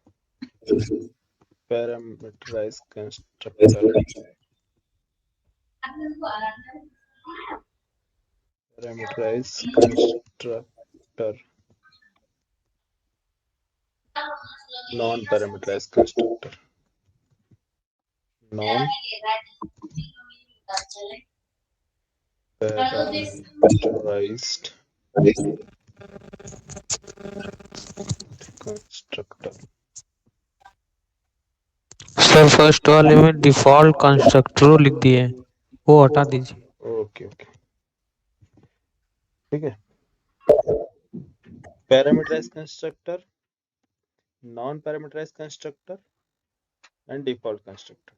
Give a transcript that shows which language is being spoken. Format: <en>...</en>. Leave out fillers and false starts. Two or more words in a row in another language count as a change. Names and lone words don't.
<en>parameterized constructor, parameterized constructor, non-parameterized constructor, non-parameterized constructor.</en> <hi>सर फर्स्ट वाले में</hi> <en>default constructor</en> <hi>लिख दिए, वो हटा दीजिए।</hi> <en>okay okay,</en> <hi>ठीक है।</hi> <en>parameterize constructor, non parameterize constructor and default constructor.</en>